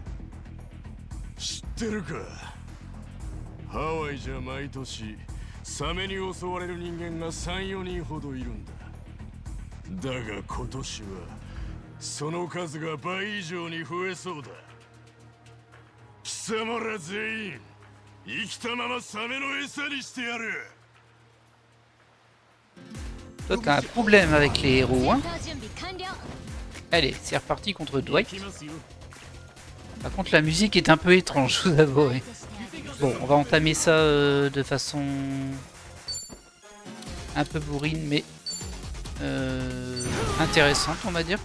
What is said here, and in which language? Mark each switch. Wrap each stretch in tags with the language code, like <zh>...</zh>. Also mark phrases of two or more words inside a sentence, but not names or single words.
<ja>知ってるか、ハワイじゃ毎年サメに襲われる人間が3、4人ほどいるんだ。だが今年はその数が倍以上に増えそうだ。貴様ら全員生きたままサメの餌にしてやる。</ja> <fr>Toi, t'as un problème avec les héros, hein? Allez, c'est reparti contre Dwight. Par contre, la musique est un peu étrange, je vous avouerai. Bon, on va entamer ça de façon un peu bourrine, mais intéressante, on va dire.</fr>